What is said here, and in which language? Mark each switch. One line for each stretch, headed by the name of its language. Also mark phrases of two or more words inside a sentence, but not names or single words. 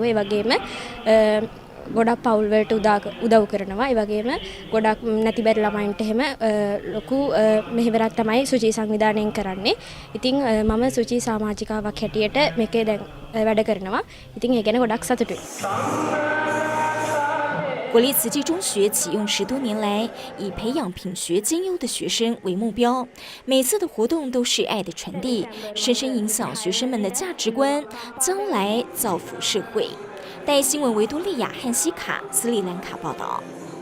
Sinhala: ඒ වගේම ගොඩක් පවුල් වලට උදව් කරනවා. ඒ වගේම ගොඩක් නැතිබර ළමයින්ට එහෙම ලොකු මෙහෙවරක් තමයි සුචි සංවිධානයෙන් කරන්නේ. ඉතින් මම සුචි සමාජිකාවක් හැටියට මේකේ දැන් වැඩ කරනවා. ඉතින් ඒ ගැන ගොඩක් සතුටුයි.
Chinese: 国立慈济中学启用10多年来，以培养品学兼优的学生为目标。每次的活动都是爱的传递，深深影响学生们的价值观，将来造福社会。带新闻维多利亚·汉西卡斯里兰卡报道。